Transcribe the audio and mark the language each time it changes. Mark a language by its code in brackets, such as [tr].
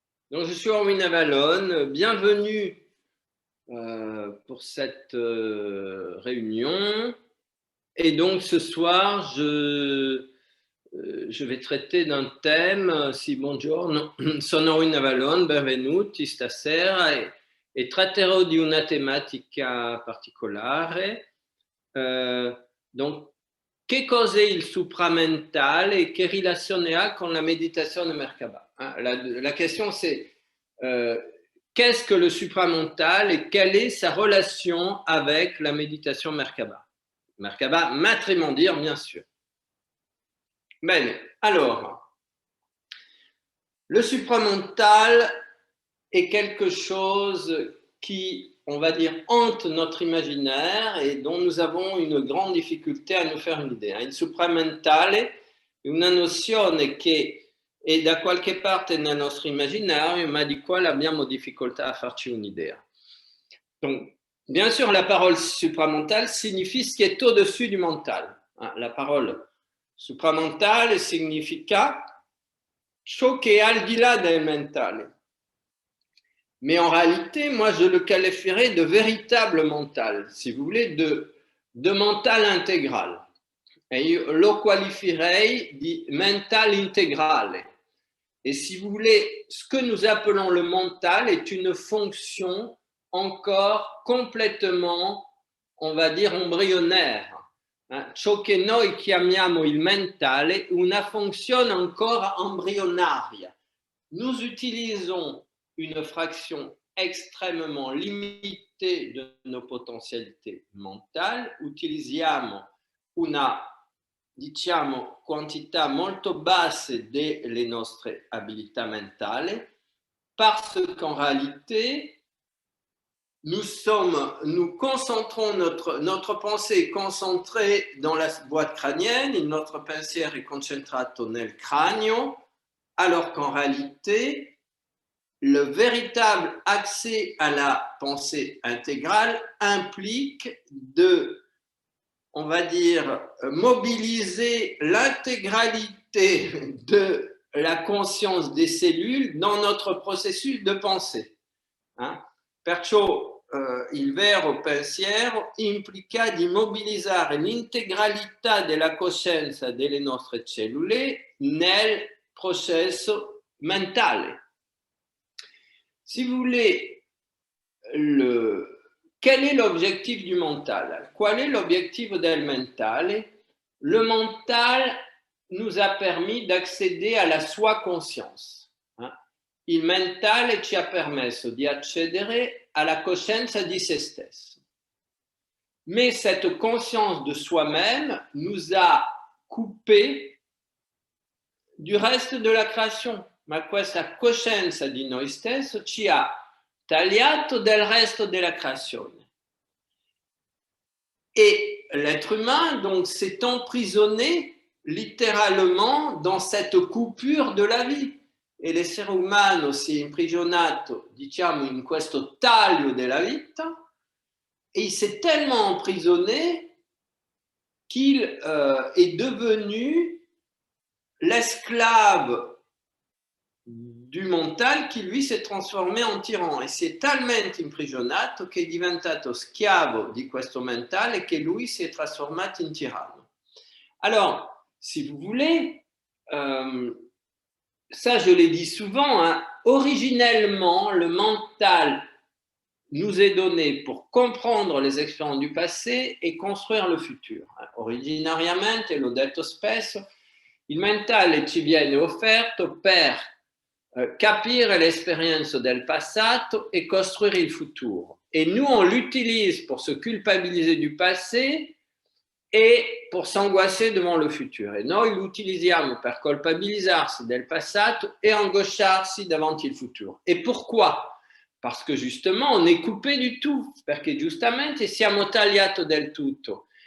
[fr] Donc, je suis Erwin Avalon. Bienvenue pour cette réunion. Et donc, ce soir, je vais traiter d'un thème. [it] Sì, buongiorno. Sono Erwin Avalon, benvenuti stasera. E tratterò di una tematica particolare. Donc, che cos'è il supramentale e che relazione ha con la [fr] méditation de [it] Merkaba? [fr] La question c'est qu'est-ce que le supramental et quelle est sa relation avec la méditation Merkaba? Merkaba matrimondir, bien sûr. Bene, alors, le supramental est quelque chose qui, on va dire, hante notre imaginaire et dont nous avons une grande difficolté à nous faire un'idea. [it] Il supramentale è una nozione che è da qualche parte nel nostro immaginario, ma di quale abbiamo difficoltà a farci un'idea. [fr] Donc, bien sûr, la parole supramentale signifie ce qui est au-dessus du mental. [it] La parole supramentale significa ciò che è al di là del mentale. [fr] Mais en réalité, moi, je le qualifierais de véritable mental, si vous voulez, de mental intégral. [it] Et io lo qualifierei di mental integrale. [fr] Et si vous voulez, ce que nous appelons le mental est une fonction encore complètement, on va dire, embryonnaire. [it] Ciò che noi chiamiamo il mentale, una funzione ancora embrionnaria. [fr] Nous utilisons une fraction extrêmement limitée de nos potentialités [it] mentali, utilizziamo una, diciamo, quantità molto bassa delle nostre abilità mentali, [fr] parce qu'en réalité, nous concentrons notre pensée est concentrée dans la boîte crânienne, notre [it] pensiero è concentrato nel cranio, [fr] alors qu'en réalité, le véritable accès à la pensée intégrale implique de, on va dire, mobiliser l'intégralité de la conscience des cellules dans notre processus de pensée. [it] Perciò il vero pensiero implica di mobilizzare l'integralità della coscienza delle nostre cellule nel processo mentale. [fr] Si vous voulez, quel est l'objectif du mental? [it] Qual è l'obiettivo del mentale? [fr] Le mental nous a permis d'accéder à la soi conscience. [it] Il mentale ci ha permesso di accedere alla coscienza di se stesso. [fr] Mais cette conscience de soi-même nous a coupé du reste de la création. [it] Ma questa coscienza di noi stesso ci ha tagliato del resto della creazione. [fr] Et l'être humain, donc, s'est emprisonné littéralement dans cette coupure de la vie. [it] E l'essere umano si è imprigionato, diciamo, in questo taglio della vita, [fr] et il s'est tellement emprisonné qu'il est devenu l'esclave du mental qui lui s'è trasformé en tyran [it] e si è talmente imprigionato che è diventato schiavo di questo mentale che lui si è trasformato in tiranno. [fr] Alors, si vous voulez, ça je l'ai dit souvent, originellement le mental nous est donné pour comprendre les expériences du passé et construire le futur. [it] Originariamente, l'ho detto spesso, il mentale ci viene offerto per capire l'esperienza del passato [fr] et construire [it] il futuro. [fr] Et nous, on l'utilise pour se culpabiliser du passé et pour s'angoisser devant le futur. [it] E noi lo utilizziamo per colpabilizzarsi del passato e angosciarsi davanti il futuro. [fr] Et pourquoi? Parce que justement, on est coupé du tout, [it] perché giustamente siamo tagliato del tutto.